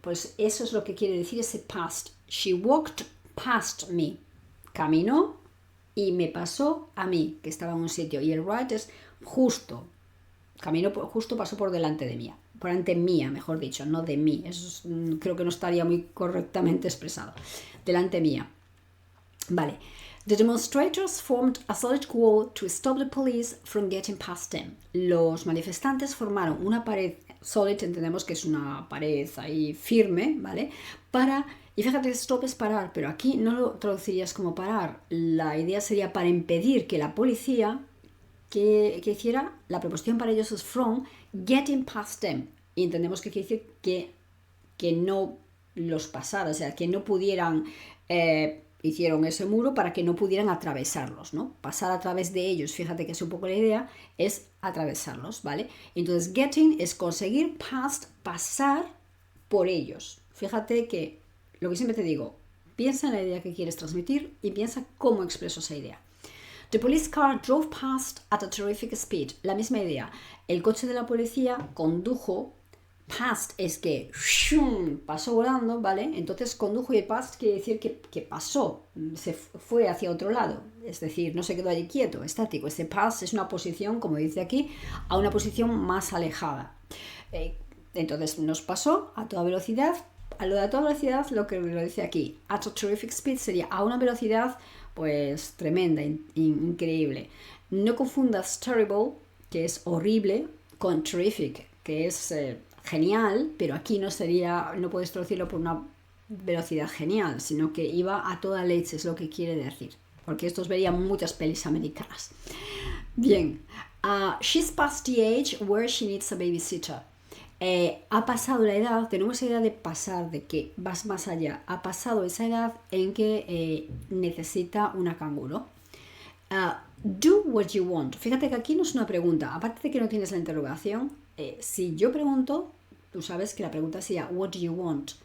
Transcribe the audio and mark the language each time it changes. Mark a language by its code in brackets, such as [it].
[es] Pues eso es lo que quiere decir ese past. [en] She walked past me. [es] Caminó y me pasó a mí, que estaba en un sitio. Y el right es justo. Caminó, justo pasó por delante de mí. Por delante mía, mejor dicho, no de mí. Eso es, creo que no estaría muy correctamente expresado. Delante mía. Vale. [en] The demonstrators formed a solid wall to stop the police from getting past them. [es] Los manifestantes formaron una pared solid, entendemos que es una pared ahí firme, ¿vale? Y fíjate, stop es parar, pero aquí no lo traducirías como parar. La idea sería para impedir que la policía que hiciera, la proposición para ellos es [en] from getting past them. [es] Y entendemos que quiere decir que no los pasara, o sea, que no pudieran hicieron ese muro para que no pudieran atravesarlos, ¿no? Pasar a través de ellos, fíjate que es un poco la idea, es atravesarlos, ¿vale? Entonces, getting es conseguir past, pasar por ellos. Fíjate que, lo que siempre te digo, piensa en la idea que quieres transmitir y piensa cómo expreso esa idea. [en] The police car drove past at a terrific speed. [es] La misma idea. El coche de la policía condujo. Past es que pasó volando, ¿vale? Entonces condujo y el past quiere decir que pasó, se fue hacia otro lado. Es decir, no se quedó allí quieto, estático. Este past es una posición, como dice aquí, a una posición más alejada. Entonces nos pasó a toda velocidad. A lo de a toda velocidad, lo que lo dice aquí, [en] at a terrific speed [es] sería a una velocidad pues tremenda, increíble. No confundas terrible, que es horrible, con terrific, que es genial, pero aquí no sería, no puedes traducirlo por una velocidad genial, sino que iba a toda leche, es lo que quiere decir. Porque estos verían muchas pelis americanas. [en] Bien, she's past the age where she needs a babysitter. [es] Ha pasado la edad, tenemos esa idea de pasar, de que vas más allá. Ha pasado esa edad en que necesita una canguro. [en] Do what you want. [es] Fíjate que aquí no es una pregunta. Aparte de que no tienes la interrogación, si yo pregunto, tú sabes que la pregunta sería [en] what do you want.